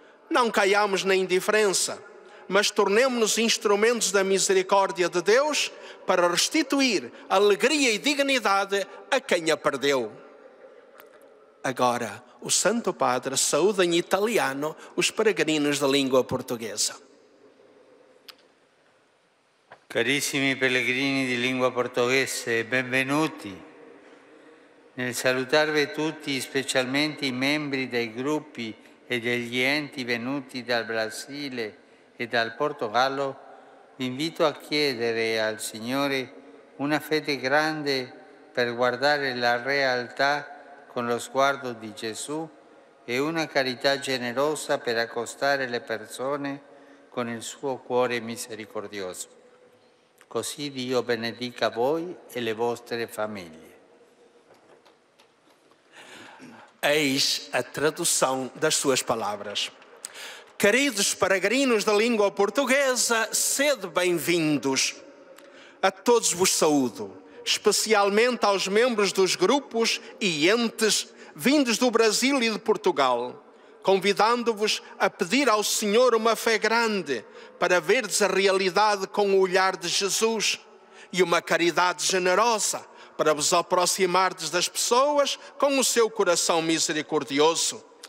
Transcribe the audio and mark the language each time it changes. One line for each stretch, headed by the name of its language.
Portuguese: Não caiamos na indiferença, mas tornemo-nos instrumentos da misericórdia de Deus para restituir alegria e dignidade a quem a perdeu. Agora, o Santo Padre saúda em italiano os peregrinos da língua portuguesa.
Italian: Carissimi pellegrini di lingua portoghese, benvenuti. Nel salutarvi tutti, specialmente i membri dei gruppi e degli enti venuti dal Brasile e dal Portogallo, vi invito a chiedere al Signore una fede grande per guardare la realtà con lo sguardo di Gesù e una carità generosa per accostare le persone con il suo cuore misericordioso. Così Dio benedica voi e le vostre famiglie.
Portuguese: Eis a tradução das suas palavras. Queridos peregrinos da língua portuguesa, sede bem-vindos. A todos vos saúdo, especialmente aos membros dos grupos e entes vindos do Brasil e de Portugal, convidando-vos a pedir ao Senhor uma fé grande para verdes a realidade com o olhar de Jesus e uma caridade generosa para vos aproximardes das pessoas com o seu coração misericordioso.